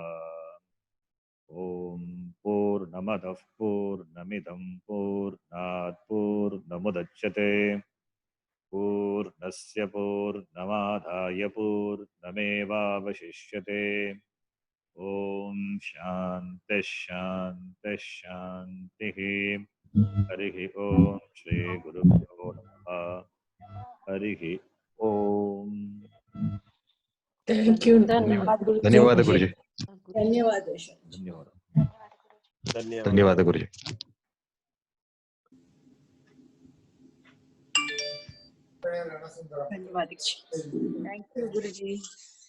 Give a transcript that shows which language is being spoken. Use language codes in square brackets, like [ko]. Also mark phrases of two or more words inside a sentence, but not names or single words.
[sa] ॐ पूर्णमदः पूर्णमिदं पूर्णात् पूर्णमुदच्यते पूर्णस्य पूर्णमादाय पूर्णमेवावशिष्यते। ॐ शान्तिः शान्तिः शान्तिः। हरिः ॐ श्रीगुरुभ्यो नमः। हरिः ॐ। [en] Thank you. [kn] ಧನ್ಯವಾದ ಗುರುಜಿ. ಧನ್ಯವಾದ. ಧನ್ಯವಾದ. ಧನ್ಯವಾದ ಗುರುಜಿ. ಧನ್ಯವಾದ. [en] thank you [kn] ಗುರುಜಿ.